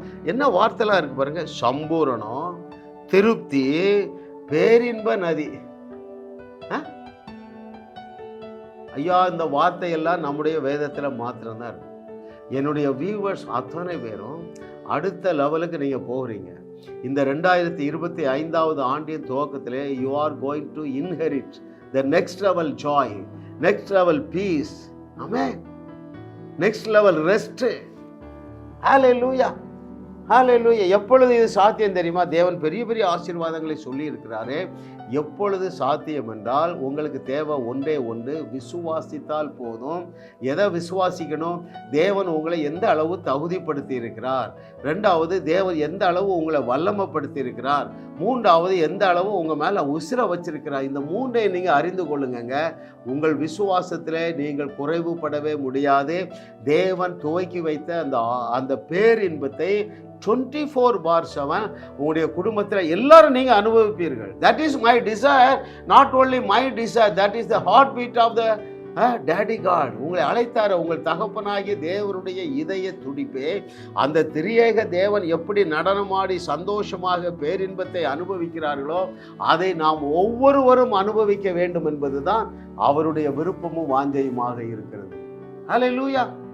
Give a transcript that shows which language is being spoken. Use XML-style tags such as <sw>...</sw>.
<ta>என்ன வார்த்தைலாம் இருக்கு பாருங்க. சம்பூரணம், திருப்தி, பேரின்ப நதி. ஐயா, இந்த வார்த்தையெல்லாம் நம்முடைய வேதத்துல மாத்திரம்தான் இருக்கு. என்னுடைய வியூவர்ஸ் அத்தனை பேரும் அடுத்த லெவலுக்கு நீங்க போகிறீங்க. இந்த 2025வது ஆண்டின் துவக்கத்திலே</ta> <en>you are going to inherit the next level joy, next level peace, amen, next level rest.</en> <ta>ஹல்லேலூயா, ஹல்லேலூயா. எப்பொழுது இது சாத்தியம் தெரியுமா? தேவன் பெரிய பெரிய ஆசீர்வாதங்களை சொல்லி இருக்கிறாரு. எப்பொழுது சாத்தியம் என்றால், உங்களுக்கு தேவை ஒன்றே ஒன்று, விசுவாசித்தால் போதும். எதை விசுவாசிக்கணும்? தேவன் உங்களை எந்த அளவு தகுதிப்படுத்தி இருக்கிறார், ரெண்டாவது தேவன் எந்த அளவு உங்களை வல்லமைப்படுத்தி இருக்கிறார், மூன்றாவது எந்த அளவு உங்க மேல உசிர வச்சிருக்கிறார். இந்த மூன்றை நீங்க அறிந்து கொள்ளுங்க. உங்கள் விசுவாசத்திலே நீங்கள் குறைவுபடவே முடியாது. தேவன் துவக்கி வைத்த அந்த பேரின்பத்தை 24/7 உங்களுடைய குடும்பத்தில் எல்லாரும் நீங்க அனுபவிப்பீர்கள்.</ta> <en>That is my desire, not only my desire, that is the heartbeat of the Daddy God.</en> <ta>உங்களை அழைத்தார உங்கள் தகப்பனாகிய தேவனுடைய இதய துடிப்பே. அந்த திரியேக தேவன் எப்படி நடனமாடி சந்தோஷமாக பேரின்பத்தை அனுபவிக்கிறார்களோ அதை நாம் ஒவ்வொருவரும் அனுபவிக்க வேண்டும் என்பதுதான் அவருடைய விருப்பமும் வாஞ்சையுமாக இருக்கிறது. ஹல்லேலூயா.</ta>